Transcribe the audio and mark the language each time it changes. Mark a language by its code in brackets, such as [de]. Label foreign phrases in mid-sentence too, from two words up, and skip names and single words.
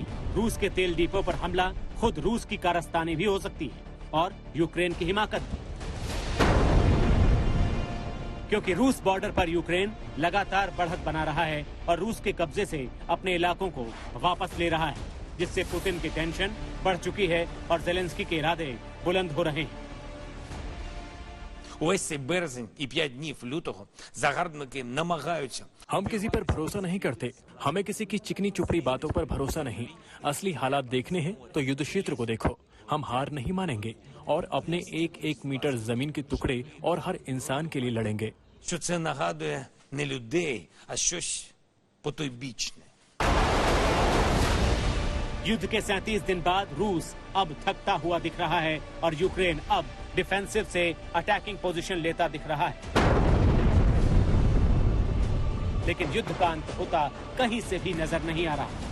[hi] रूस के तेल डिपो पर हमला खुद रूस की कारस्तानी भी हो सकती है और यूक्रेन की हिमाकत भी, क्योंकि रूस बॉर्डर पर यूक्रेन लगातार बढ़त बना रहा है और रूस के कब्जे से अपने इलाकों को वापस ले रहा है, जिससे पुतिन की टेंशन बढ़ चुकी है और ज़ेलेंस्की के इरादे बुलंद हो रहे हैं। [uk] Ось цей березень і 5 днів лютого загарбники намагаються. [hi] हम किसी पर भरोसा नहीं करते, हमें किसी की चिकनी चुपड़ी बातों पर भरोसा नहीं। असली हालात देखने हैं तो युद्ध क्षेत्र को देखो। हम हार नहीं मानेंगे और अपने एक एक मीटर जमीन के टुकड़े और हर इंसान के लिए लड़ेंगे। [uk] Що це нагадує не людей, а щось потойбічне. [hi] युद्ध के 37 दिन बाद रूस अब थकता हुआ दिख रहा है और यूक्रेन अब डिफेंसिव से [en] attacking position [hi] लेता दिख रहा है, लेकिन युद्ध का अंत होता कहीं से भी नजर नहीं आ रहा।